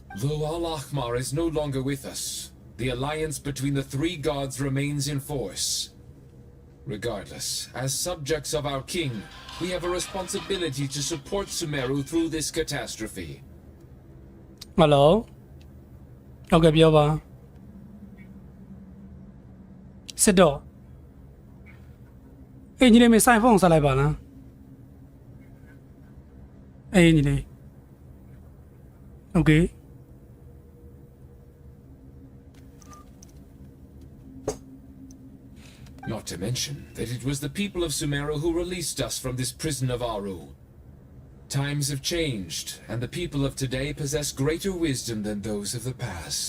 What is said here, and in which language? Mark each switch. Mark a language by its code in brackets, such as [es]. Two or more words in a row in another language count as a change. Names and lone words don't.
[en] Though Al-Ahmar is no longer with us, the alliance between the three gods remains in force. Regardless, as subjects of our king, we have a responsibility to support Sumeru through this catastrophe. Hello? [my] Okay,ပြောပါစစ်တော့အေးညီလေးမေဆိုင်ဖုန်းဆက်လိုက်ပါလားအေးညီလေး Okay. [en] Not to mention that it was the people of Sumeru who released us from this prison of Aru. Times have changed, and the people of today possess greater wisdom than those of the past.